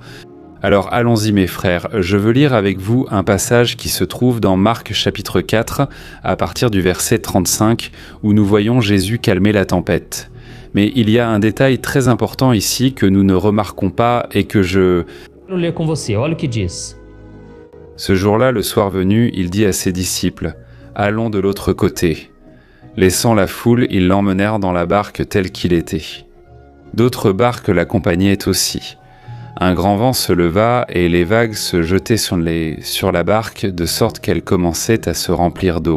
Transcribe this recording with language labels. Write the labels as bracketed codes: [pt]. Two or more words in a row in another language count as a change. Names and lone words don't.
[fr] Alors allons-y mes frères, je veux lire avec vous un passage qui se trouve dans Marc chapitre 4, à partir du verset 35, où nous voyons Jésus calmer la tempête. Mais il y a un détail très important ici que nous ne remarquons pas et que je... [pt] ler com você, olha o que diz. [fr] Ce jour-là, le soir venu, il dit à ses disciples « Allons de l'autre côté ». Laissant la foule, ils l'emmenèrent dans la barque telle qu'il était. D'autres barques l'accompagnaient aussi. Un grand vent se leva et les vagues se jetaient sur la barque de sorte qu'elle commençait à se remplir d'eau.